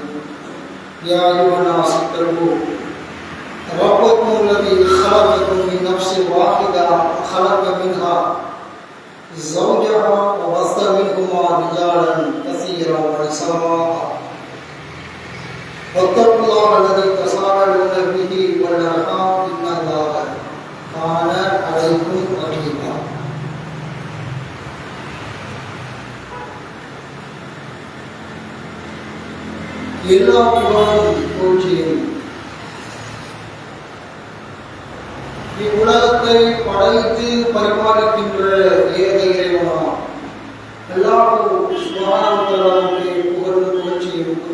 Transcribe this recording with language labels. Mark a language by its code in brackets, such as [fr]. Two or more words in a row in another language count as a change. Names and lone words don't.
[ar] يا أيها الناس اتقوا ربكم الذي خلقكم من نفس واحدة وخلق منها زوجها وبث منهما رجالا كثيرا ونساء واتقوا الله الذي تساءلون به والأرحام إن الله كان عليكم رقيبا. [ta] எல்லா புகழும் புகழ்ச்சியும் இவ்வுலகத்தை படைத்து பரிபாலிக்கின்ற ஏக இறைவனாம் அல்லாஹ் சுப்ஹானஹு வ தஆலாவுடைய புகழும் புகழ்ச்சியும்